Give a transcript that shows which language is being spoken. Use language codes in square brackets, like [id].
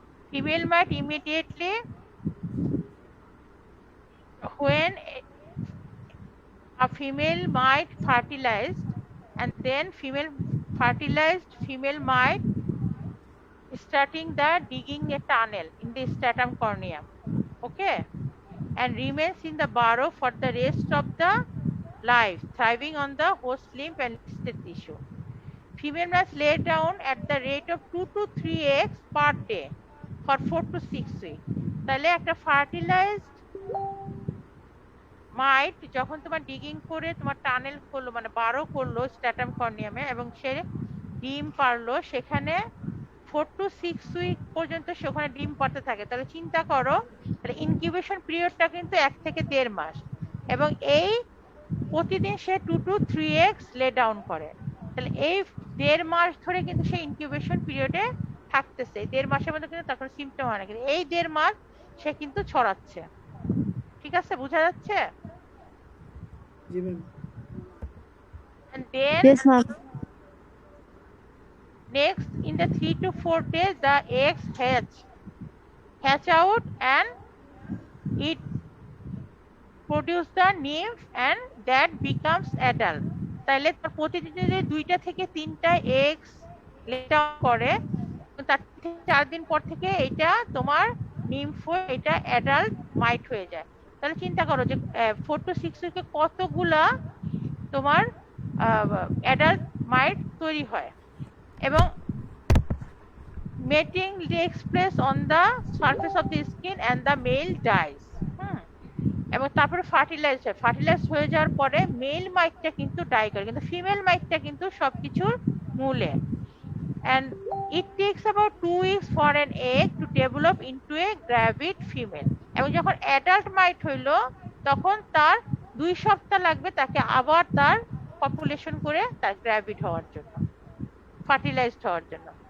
[en] Female mite immediately when a female mite fertilized, and then fertilized female mite starting the digging a tunnel in the stratum corneum, okay, and remains in the burrow for the rest of the life, thriving on the host lymph and listed tissue. Female mites lay down at the rate of 2 to 3 eggs per day for 4 to 6 weeks. [bn] তাহলে একটা fertilised মাইট যখন তোমার digging করে তোমার tunnel করলো, মানে বারো করলো স্ট্যাটাম কর্নিয়ামে, এবং সে ডিম পারলো, সেখানে 4 to 6 উইক পর্যন্ত সে ওখানে ডিম পারতে থাকে। তাহলে চিন্তা করো, তাহলে ইনকিউবেশন পিরিয়ডটা কিন্তু 1 থেকে 1.5 মাস, এবং এই প্রতিদিন সে 2 to 3 eggs লে ডাউন করে। তাহলে এই 1.5 মাস ধরে কিন্তু সে ইনকিউবেশন পিরিয়ডে থাকতেছে। 1.5 মাসের মধ্যে কিন্তু তারপর সিমটম হয় না, কিন্তু এই 1.5 মাস সে কিন্তু ছড়াচ্ছে। ঠিক আছে, বোঝা যাচ্ছে? জি ma'am. [en] And then Yes, ma'am. next in the 3 to 4 days the eggs hatch out and it produce the nymph and that becomes adult. [bn] তাহলে তার প্রতিদিন যদি 2টা থেকে 3টা eggs lay down করে, তার 4 দিন পর থেকে এটা তোমার nymph হয়ে এটা adult mite হয়ে যায়। তাহলে চিন্তা করো যে 4 to 6 উইকে কতগুলা তোমার অ্যাডাল্ট মাইট তৈরি হয়। [en] এবং mating takes place on the surface of the skin and the male dies, [bn] এবং তারপরে ফার্টিলাইজ হয়। ফার্টিলাইজ হয়ে যাওয়ার পরে মেল মাইটটা কিন্তু ডাই করে, কিন্তু ফিমেল মাইটটা কিন্তু সবকিছুর মূলে। [en] and it takes about 2 weeks for an egg to develop into a gravid female, [bn] এবং যখন অ্যাডাল্ট মাইট হইলো তখন তার 2 সপ্তাহ লাগবে তাকে আবার তার পপুলেশন করে তার গ্র্যাভিড হওয়ার জন্য, ফার্টিলাইজড হওয়ার জন্য।